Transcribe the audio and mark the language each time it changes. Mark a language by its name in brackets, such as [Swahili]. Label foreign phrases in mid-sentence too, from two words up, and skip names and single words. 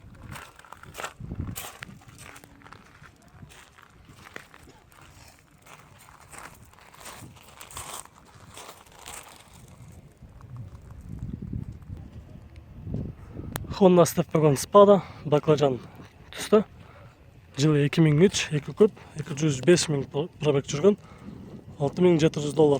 [Kyrgyz] Honda Step Wagon Spada баклажан түсті. Жылы 2003 2 куб 205 000 пробег жүрген $6700.